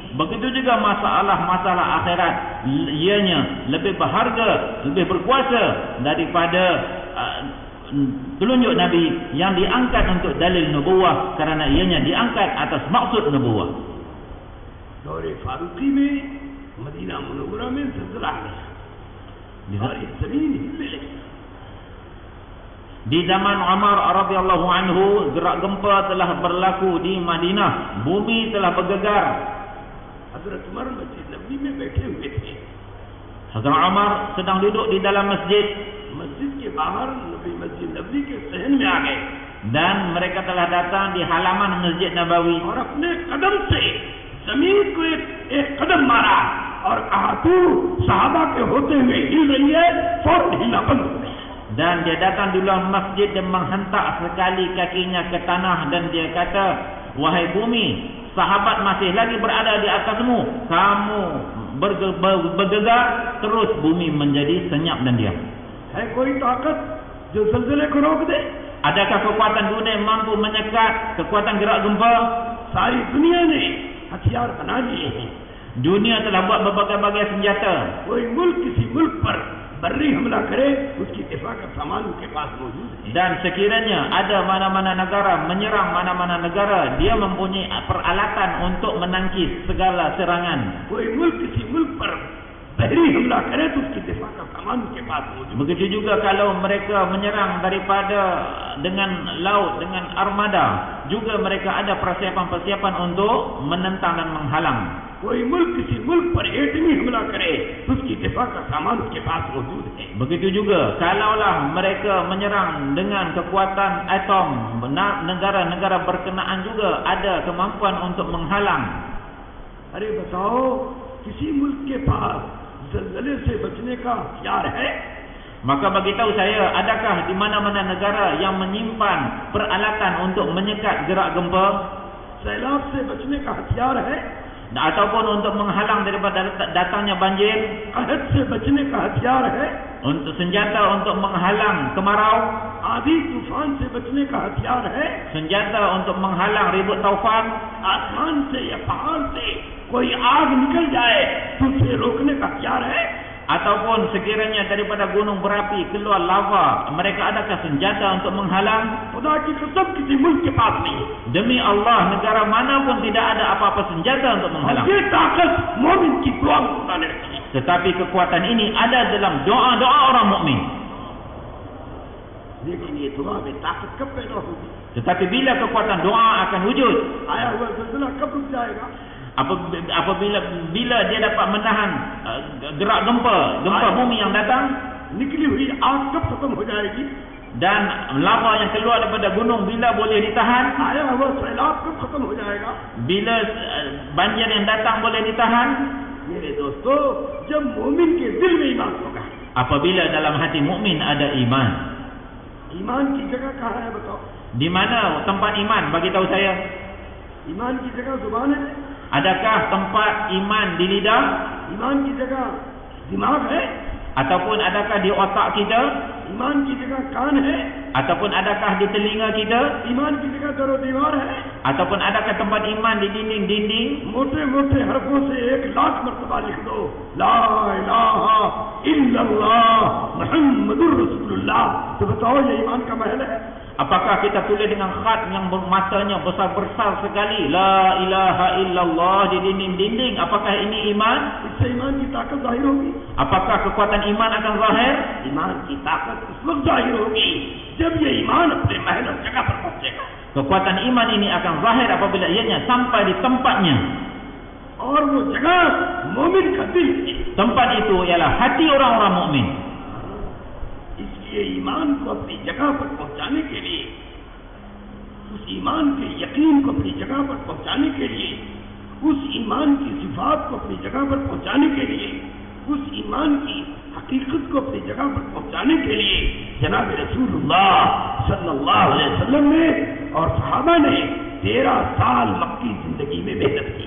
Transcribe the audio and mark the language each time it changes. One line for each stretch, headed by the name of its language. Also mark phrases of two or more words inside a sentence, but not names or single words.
Malay: Begitu juga masalah-masalah akhirat, ianya lebih berharga, lebih berkuasa daripada telunjuk Nabi yang diangkat untuk dalil nubuwah, kerana ianya diangkat atas maksud nubuwah.
Hindi: Dore Faruqi में मदीना मुनव्वरा में ज़लज़ला आया और ये ज़मीन हिले लगी.
Malay: Di zaman Umar
Arabic: رضي الله عنه,
Malay: gerak gempa telah berlaku di Madinah, bumi telah bergegar.
Hindi: Hazrat Umar Masjid Nabi में बैठे हुए थे.
Malay: Hazrat Umar sedang duduk di dalam masjid.
Hindi: Masjid के बाहर नबी Masjid Nabi के सहन में आ गए.
Malay: Dan mereka telah datang di halaman Masjid Nabawi.
Hindi: और अपने कदम से जमीन को एक कदम मारा और कहा तू सहाबा के होते हुए हिल रही है, फौरन हिलना बंद हो गया.
Malay: Dan dia datang di luar masjid dan menghentak sekali kakinya ke tanah dan dia kata, wahai bumi, sahabat masih lagi berada di atasmu, kamu bergegar, terus bumi menjadi senyap dan diam.
Hindi: है कोई ताकत जो ज़लज़ले को रोक दे?
Malay: Adakah kekuatan dunia yang mampu menyekat kekuatan gerak gempa?
Hindi: सारी दुनिया ने हथियार बना लिए हैं.
Malay: Dunia telah buat berbagai-bagai senjata.
Hindi: कोई मुल्क किसी मुल्क पर बर्री हमला करे, उसकी दिफा का सामान उनके पास मौजूद है.
Malay: Dan sekiranya ada mana-mana negara menyerang mana-mana negara, dia mempunyai peralatan untuk menangkis segala serangan.
Hindi: कोई मुल्क किसी मुल्क पर बहरी हमला करे तो उसकी दिफा का सामान उनके पास मौजूद है.
Malay: Begitu juga kalau mereka menyerang daripada dengan laut, dengan armada, juga mereka ada persiapan-persiapan untuk menentang dan menghalang.
Hindi: कोई मुल्क किसी मुल्क पर एटमी हमला करे तो उसकी दिफा का सामान उसके पास मौजूद है.
Malay: Begitu juga kalaulah mereka menyerang dengan kekuatan atom, negara-negara berkenaan juga ada kemampuan untuk menghalang.
Hindi: अरे बताओ, किसी मुल्क के पास ज़लज़ले से बचने का हथियार है?
Malay: Maka bagi tahu saya, adakah di mana-mana negara yang menyimpan peralatan untuk menyekat gerak gempa?
Hindi: सैलाब से बचने का हथियार है?
Malay: Ataupun untuk menghalang daripada datangnya banjir?
Hindi: कहत से बचने का हथियार है?
Malay: Untuk senjata untuk menghalang kemarau?
Hindi: आंधी तूफान से बचने का हथियार है?
Malay: Senjata untuk menghalang ribut taufan?
Hindi: आसमान से या पहाड़ से कोई आग निकल जाए तो उसे रोकने का हथियार है?
Malay: Ataupun sekiranya daripada gunung berapi keluar lava, mereka adakah senjata untuk menghalang?
Hindi: खुदा की कसम किसी मुल्क के पास नहीं है.
Malay: Demi Allah, negara mana pun tidak ada apa-apa senjata untuk menghalang.
Hindi: ये ताकत मोमिन की दुआ में खुदा ने रखी है.
Malay: Tetapi kekuatan ini ada dalam doa-doa orang mukmin.
Hindi: लेकिन ये दुआ में ताकत कब पैदा होगी?
Malay: Tetapi bila kekuatan doa akan wujud?
Hindi: आया हुआ ज़लज़ला कब रुक जाएगा?
Malay: Apabila dia dapat menahan gerak gempa bumi yang datang,
Hindi: निकली हुई आग कब खत्म हो जाएगी?
Malay: dan lava yang keluar daripada gunung bila boleh ditahan?
Hindi: आया हुआ सैलाब कब खत्म हो जाएगा?
Malay: Bila banjir yang datang boleh ditahan?
Hindi: मेरे दोस्तों, जब मोमिन के दिल में ईमान होगा.
Malay: Apabila dalam hati mukmin ada iman.
Hindi: ईमान की जगह कहाँ है बताओ?
Malay: Di mana tempat iman? Bagi tahu saya.
Hindi: ईमान की जगह जुबान है?
Malay: Adakah tempat iman di lidah?
Hindi: ईमान की जगह दिमाग है?
Malay: Ataupun adakah di otak kita?
Hindi: ईमान की जगह कान है,
Malay: ataupun adakah di telinga kita,
Hindi: ईमान की जगह दरो दीवार है,
Malay: ataupun adakah tempat iman di dinding-dinding.
Hindi: मोटे मोटे हरफों से 1,00,000 मर्तबा लिख दो,
Arabic: لا إله إلا الله محمد رسول الله,
Hindi: तो बताओ ये ईमान का महल है?
Malay: Apakah kita tulis dengan khat yang matanya besar-besar sekali,
Arabic: لا إله إلا الله
Malay: di dinding-dinding? Apakah ini iman?
Hindi: इससे ईमान की ताकत जाहिर होगी।
Malay: Apakah kekuatan iman akan zahir?
Hindi: ईमान की ताकत उस वक्त जाहिर होगी जब ये ईमान अपने महल और जगह पर पहुंचेगा।
Malay: Kekuatan iman ini akan zahir apabila ianya sampai di tempatnya.
Hindi: और वो जगह मोमिन का दिल है।
Malay: Tempat itu ialah hati orang-orang mukmin.
Hindi: इसलिए ईमान को अपनी जगह पर पहुंचाने के लिए, उस ईमान के यकीन को अपनी जगह पर पहुंचाने के लिए, उस ईमान की सिफात को अपनी जगह पर पहुंचाने के लिए, उस ईमान की हकीकत को अपनी जगह पर पहुंचाने के लिए जनाब रसूलुल्लाह
Arabic: صلى الله عليه وسلم
Hindi: ने और सहाबा ने 13 साल मक्की जिंदगी में मेहनत किया